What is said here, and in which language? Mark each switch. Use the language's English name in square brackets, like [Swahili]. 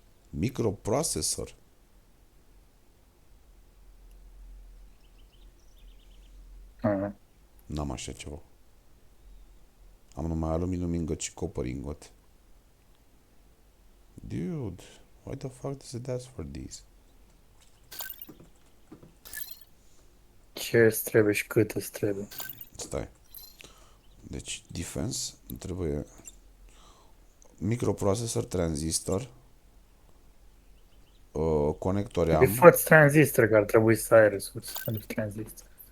[English] Microprocessor. [Romanian] N-am așa ceva. Am numai aluminium ingot și copper ingot. [English] Dude, why the fuck does it ask for these? [Romanian] Ce îți trebuie și cât îți trebuie? Stai. Deci, defense, îmi trebuie microprocessor, tranzistor, conectori Trebuie am. fă-ți tranzistor, că ar trebui să ai resurse pentru tranzistor.